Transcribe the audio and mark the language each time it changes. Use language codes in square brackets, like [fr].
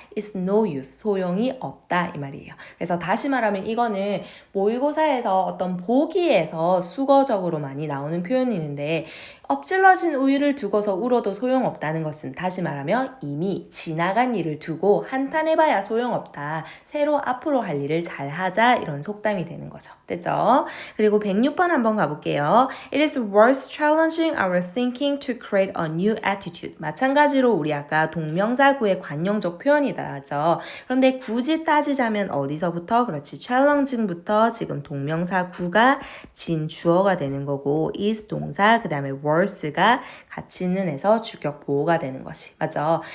[en] It's no use, [ko] 소용이 없다 이 말이에요. 그래서 다시 말하면 이거는 모의고사에서 어떤 보기에서 수거적으로 많이 나오는 표현이 있는데 엎질러진 우유를 두고서 울어도 소용없다는 것은 다시 말하면 이미 지나간 일을 두고 한탄해봐야 소용없다. 새로 앞으로 할 일을 잘하자 이런 속담이 되는 거죠. 됐죠? 그리고 106번 한번 가볼게요. [en] It is worth challenging our thinking to create a new attitude. [ko] 마찬가지로 우리 아까 동명사구의 관용적 표현이 나왔죠. 그런데 굳이 따지자면 어디서부터? 그렇지. challenging부터 지금 동명사구가 진 주어가 되는 거고 is 동사 그 다음에 worth가 같이 있는 에서 주격 보호가 되는 것이 맞죠.